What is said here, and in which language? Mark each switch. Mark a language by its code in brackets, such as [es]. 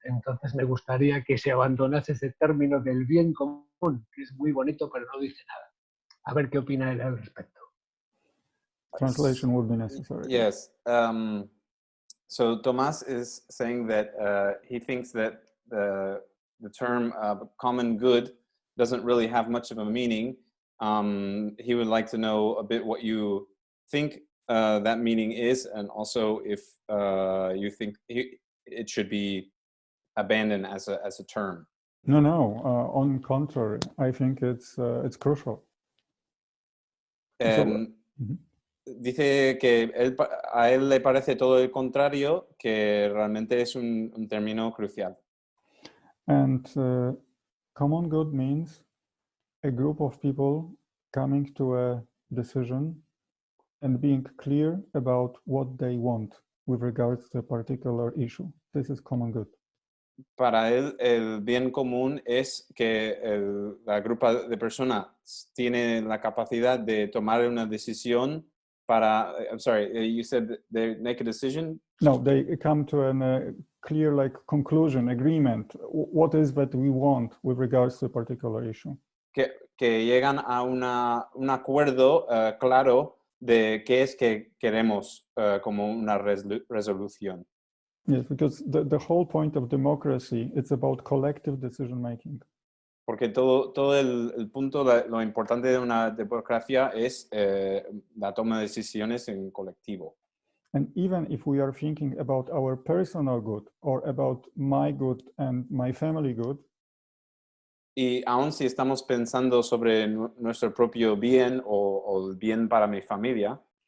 [es] Entonces me gustaría que se abandonase ese término del bien común, que es muy bonito pero no dice nada. A ver qué opina él al respecto. [en] Translation would be necessary. Yes. So Tomás is saying that he thinks that the term common good doesn't really have much of a meaning. He would like to know a bit what you think that meaning is, and also if you think it should be abandoned as a term. No. On contrary, I think it's crucial. [es] Dice que a él le parece todo el contrario, que realmente es un término crucial. [en] And common good means a group of people coming to a decision and being clear about what they want with regards to a particular issue. This is common good. [es] Para él, el bien común es que la grupo de personas tiene la capacidad de tomar una decisión para, [en] I'm sorry, you said they make a decision? No, they come to a clear conclusion, agreement. What is that we want with regards to a particular issue? [es] Que llegan a un acuerdo claro de qué es que queremos como una resolución. [en] Yes, because the whole point of democracy, it's about collective decision making. [es] Porque todo el punto, lo importante de una democracia es la toma de decisiones en colectivo. [en] And even if we are thinking about our personal good or about my good and my family good, [es] y aun si estamos pensando sobre nuestro propio bien o el bien para mi familia,